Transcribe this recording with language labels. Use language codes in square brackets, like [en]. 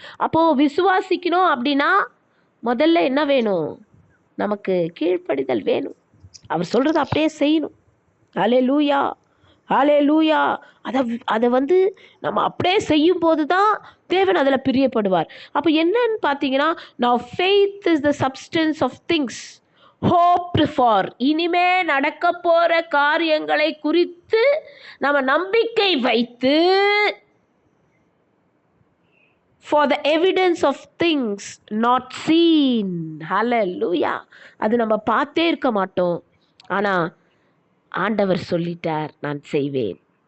[ta] அப்போது விசுவாசிக்கணும் அப்படின்னா முதல்ல என்ன வேணும்? நமக்கு கீழ்ப்படிதல் வேணும். அவர் சொல்கிறத அப்படியே செய்யணும். ஹல்லேலூயா, ஹல்லேலூயா. அதை நம்ம அப்படியே செய்யும் போது தான் தேவன் அதில் பிரியப்படுவார். அப்போ என்னன்னு பார்த்தீங்கன்னா, [en] now faith is the substance of things hoped for. [ta] இனிமே நடக்க போகிற காரியங்களை குறித்து நம்ம நம்பிக்கை வைத்து, [en] for the evidence of things not seen. [ta] Hallelujah. அது நம்ம பார்த்தே இருக்க மாட்டோம், ஆனால் ஆண்டவர் சொல்லிட்டார், நான் செய்வேன்.